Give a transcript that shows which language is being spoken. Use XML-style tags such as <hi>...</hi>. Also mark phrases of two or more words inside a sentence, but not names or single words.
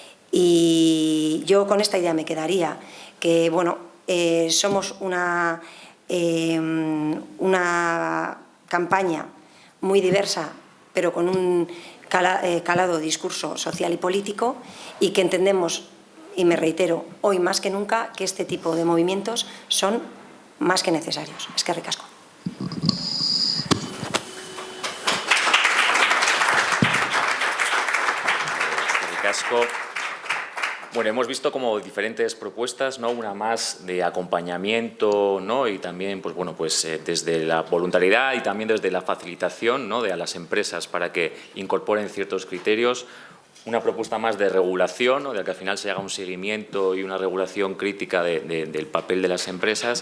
<es>Y yo con esta idea me quedaría, que bueno, somos una campaña muy diversa, pero con un calado discurso social y político, y que entendemos, y me reitero, hoy más que nunca, que este tipo de movimientos son más que necesarios.</es> <eu>Eskerrik asko. Eskerrik asko.</eu> <es>Bueno, hemos visto como diferentes propuestas, ¿no? Una más de acompañamiento, ¿no? Y también, pues bueno, pues desde la voluntariedad y también desde la facilitación, ¿no? De a las empresas para que incorporen ciertos criterios. Una propuesta más de regulación, ¿no? De que al final se haga un seguimiento y una regulación crítica del papel de las empresas.</es>